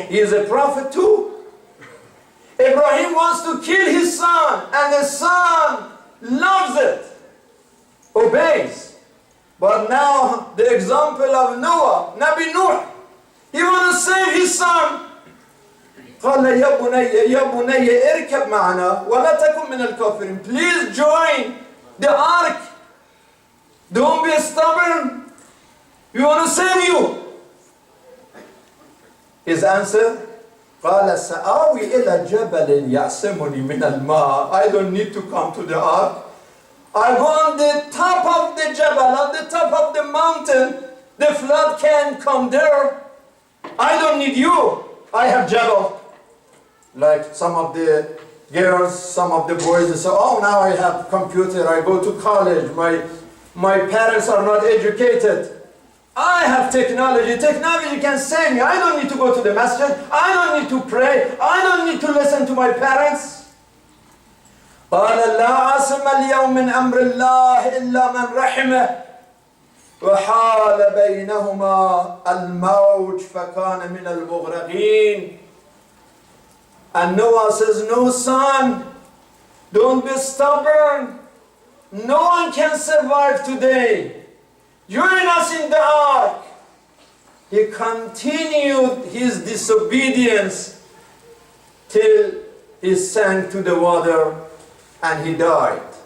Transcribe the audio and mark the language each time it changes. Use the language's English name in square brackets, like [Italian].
[English] He is a prophet too. Ibrahim wants to kill his son, and the son loves it, obeys. But now the example of Noah, Nabi Nuh, he wants to save his son. [Arabic] قال يا بني اركب معنا ولا تكن من الكافرين. [English] Please join the ark. Don't be stubborn. We want to save you. His answer, [Arabic] قال سآوي إلى جبل يعصمني من الماء. [English] I don't need to come to the ark. I go on the top of the jabal, on the top of the mountain. The flood can't come there. I don't need you. I have jabal. Like some of the girls, some of the boys, they say, oh, now I have computer, I go to college, my parents are not educated. I have technology. Technology can save me. I don't need to go to the masjid. I don't need to pray. I don't need to listen to my parents. [Arabic] قال لا عاصم اليوم من أمر الله إلا من رحمه وحال بينهما الموج فكان من المغرقين. [English] And Noah says, no, son, don't be stubborn. No one can survive today. join us in the ark. He continued his disobedience till he sank to the water and he died.